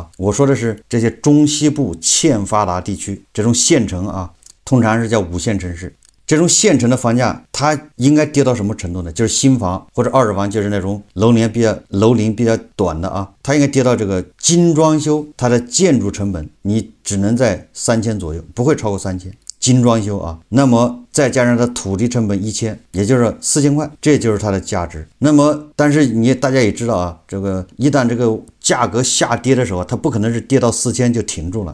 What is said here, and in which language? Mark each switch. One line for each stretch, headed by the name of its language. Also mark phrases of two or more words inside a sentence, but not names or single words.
Chinese: 我說的是這些中西部欠發達地區，這種縣城啊，通常是叫5線城市。這種縣城的房價，它應該跌到什麼程度呢？就是新房或者二手房，就是那種樓齡比較短的啊，它應該跌到這個精裝修，它的建築成本你只能在3000左右，不會超過3000。精裝修啊，那麼再加上它土地成本1000，也就是4000塊，這就是它的價值。那麼，但是大家也知道啊，這個一旦這個價格下跌的時候，它不可能是跌到4000就停住了。